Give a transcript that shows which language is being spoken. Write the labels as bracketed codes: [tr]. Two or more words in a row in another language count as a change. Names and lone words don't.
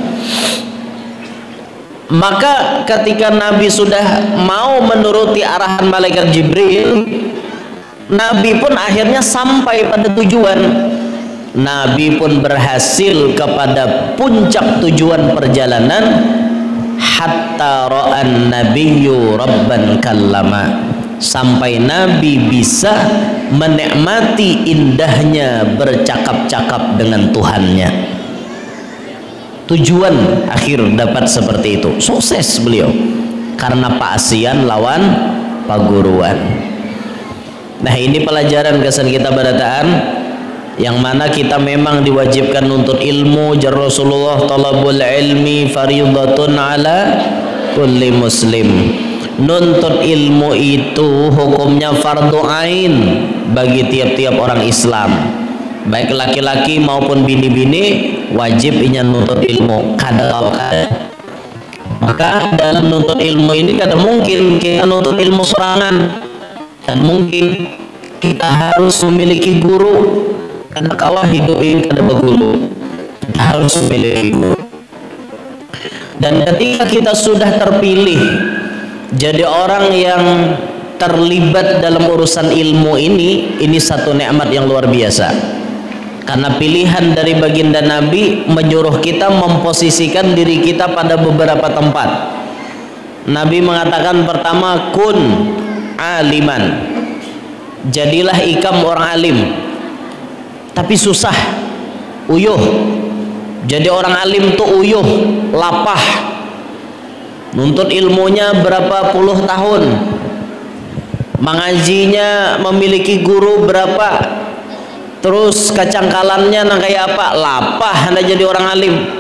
[id] Maka ketika Nabi sudah mau menuruti arahan malaikat Jibril, Nabi pun akhirnya sampai pada tujuan. Nabi pun berhasil kepada puncak tujuan perjalanan, [ar] حتى رأى النبي ربا كلم, [id] sampai Nabi bisa menikmati indahnya bercakap-cakap dengan Tuhannya. Tujuan akhir dapat seperti itu, sukses beliau karena [bjn] paasian lawan paguruan. [id] Nah, ini pelajaran kesan kita barataan, yang mana kita memang diwajibkan nuntut ilmu. Jar Rasulullah, [ar] طلب العلم فريضة على كل مسلم. [id] Nuntut ilmu itu hukumnya fardu ain bagi tiap-tiap orang Islam, baik laki-laki maupun bini-bini wajib ingin nuntut ilmu. Kadang maka dalam nuntut ilmu ini kadang mungkin kita nuntut ilmu sorangan, dan mungkin kita harus memiliki guru, karena kawah hidup ini kada berguru, kita harus memiliki guru. Dan ketika kita sudah terpilih jadi orang yang terlibat dalam urusan ilmu ini satu nikmat yang luar biasa. Karena pilihan dari baginda Nabi menyuruh kita memposisikan diri kita pada beberapa tempat. Nabi mengatakan pertama, [ar] كن عالما, [id] jadilah ikam orang alim. Tapi susah, uyuh. Jadi orang alim tuh uyuh, lapah. Nuntut ilmunya berapa puluh tahun, mengajinya memiliki guru berapa, terus kacangkalannya nang kayak apa, lapah anda jadi orang alim.